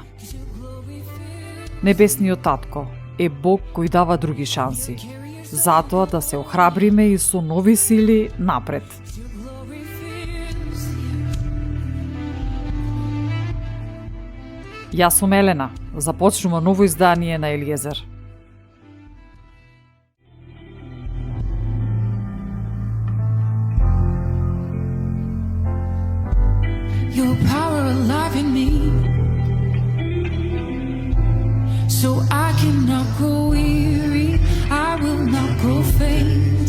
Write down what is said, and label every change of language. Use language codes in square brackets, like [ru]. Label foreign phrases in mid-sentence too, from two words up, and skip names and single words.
[mk] Небесниот Татко е Бог кој дава други шанси, затоа да се охрабриме и со нови сили напред. Јас сум Елена, започнува ново издание на Елиезер. [en] Your power alive in me, so I cannot grow weary, I will not grow faint.